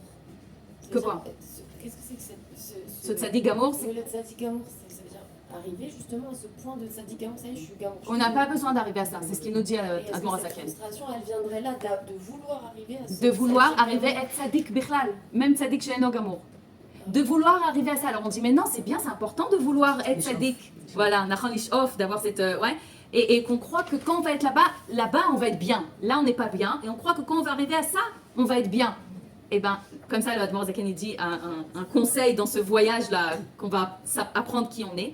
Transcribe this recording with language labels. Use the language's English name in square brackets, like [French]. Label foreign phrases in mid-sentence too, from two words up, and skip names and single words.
[French] Que quoi? Qu'est-ce que c'est que Ce [Hebrew] צדיק גמור, [French] c'est... Le [Hebrew] צדיק גמור, [French] ça veut dire arriver justement à ce point de [Hebrew] צדיק גמור. [French] Ça y est, je suis gamour. On n'a pas besoin d'arriver à ça, c'est ce qu'il nous dit Et à est-ce que Admor cette Azaken. frustration, elle viendrait là de vouloir arriver à ce De vouloir tzaddik arriver à gamour? [Hebrew] être צדיק בכלל, même צדיק שאינו גמור. [French] De vouloir arriver à ça. Alors on dit, mais non, c'est bien, c'est important de vouloir être tzaddik. Voilà, [Hebrew] נכון אף, [French] d'avoir cette... ouais. Et qu'on croit que quand on va être là-bas, on va être bien. Là, on n'est pas bien. Et on croit que quand on va arriver à ça, on va être bien. Et bien, comme ça, le Admor Zaken il dit un conseil dans ce voyage-là, qu'on va apprendre qui on est.